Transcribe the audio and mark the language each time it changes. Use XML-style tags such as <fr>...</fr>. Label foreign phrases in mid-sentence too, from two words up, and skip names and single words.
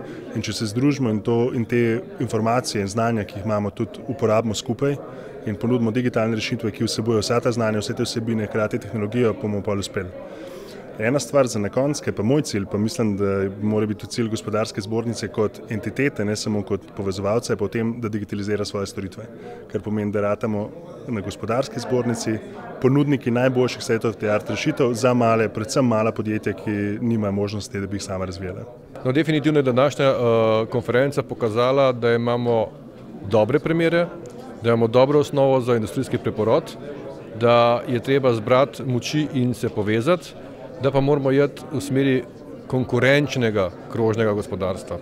<sl>In če se združimo in te informacije in znanja, ki jih imamo, tudi uporabimo skupaj in ponudimo digitalne rešitve, ki vsebujejo vsa ta znanja, vse te vsebine, hkrati tehnologijo, bomo pa uspeli. Ena stvar za na konec, ki je pa moj cilj, pa mislim, da mora biti cilj Gospodarske zbornice kot entitete, ne samo kot povezovalce, pa v tem, da digitalizira svoje storitve. Kar pomeni, da ratamo na Gospodarski zbornici ponudniki najboljših</sl> <en>state-of-the-art</en> <sl>rešitev za male, predvsem mala podjetja, ki nimajo možnosti, da bi jih sama razvijala. No, definitivno je današnja konferenca pokazala, da imamo dobre primere, da imamo dobro osnovo za industrijski preporod, da je treba zbrati moči in se povezati, da pa moramo iti v smeri konkurenčnega krožnega gospodarstva.</sl>